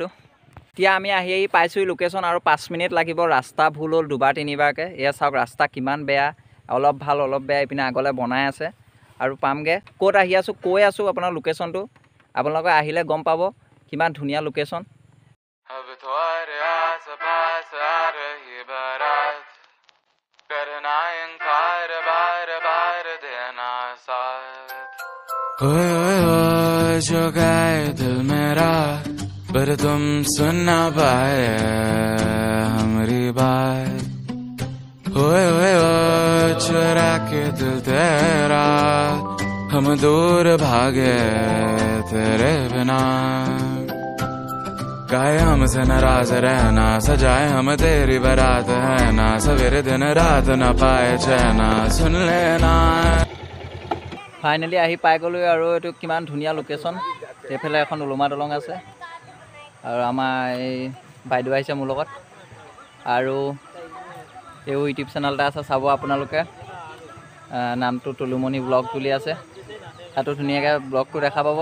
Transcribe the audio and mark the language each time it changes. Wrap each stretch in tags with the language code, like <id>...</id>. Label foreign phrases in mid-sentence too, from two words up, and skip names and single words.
<as>এতিয়া আমি আহি পাইছোঁ লোকেশ্যন, আৰু 5 মিনিট লাগিব। ৰাস্তা ভুল হ'ল দুবাৰ তিনিবাৰকৈ। এয়া চাওক ৰাস্তা কিমান বেয়া, অলপ ভাল অলপ বেয়া। এইপিনে আগলৈ বনাই আছে আৰু পামগৈ। ক'ত আহি আছোঁ কৈ আছোঁ আপোনাৰ লোকেশ্যনটো। আপোনালোকে আহিলে গম পাব কিমান ধুনীয়া লোকেশ্যন।</as> <hi>जो गए दिल मेरा पर तुम सुन ना पाए हमारी बात, ओए चुरा के दिल तेरा हम दूर भागे तेरे बिना। गाए हमसे नाराज रहना, सजाए हम तेरी बारात है ना, सवेरे दिन रात न पाए चैना सुन लेना।</hi> <as>ফাইনেলি আহি পাই গ'লোঁ আৰু এইটো কিমান ধুনীয়া লোকেশ্যন। এইফালে এখন ওলোমা দলং আছে আৰু আমাৰ এই বাইদেউ আহিছে মোৰ লগত। আৰু এইও ইউটিউব চেনেল এটা আছে, চাব আপোনালোকে। নামটো তুলুমণি ব্লগ বুলি আছে, তাতো ধুনীয়াকৈ ব্লগটো দেখা পাব।</as>